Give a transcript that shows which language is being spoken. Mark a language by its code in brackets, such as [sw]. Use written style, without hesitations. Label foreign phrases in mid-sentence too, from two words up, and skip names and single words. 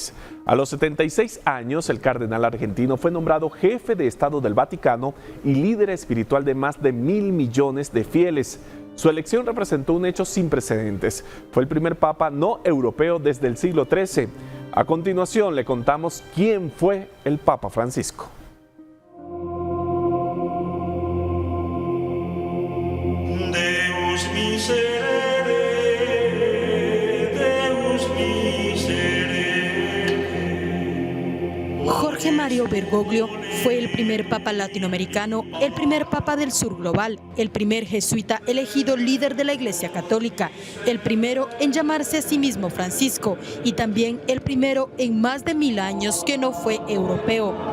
[es] A los 76 años, el cardenal argentino fue nombrado jefe de Estado del Vaticano y líder espiritual de más de 1.000 millones de fieles. Su elección representó un hecho sin precedentes. Fue el primer papa no europeo desde el siglo XIII. A continuación le contamos quién fue el Papa Francisco. [la] Deus miserere, Deus miserere. [es] Jorge Mario Bergoglio fue el primer papa latinoamericano, el primer papa del sur global, el primer jesuita elegido líder de la Iglesia Católica, el primero en llamarse a sí mismo Francisco y también el primero en más de 1000 años que no fue europeo.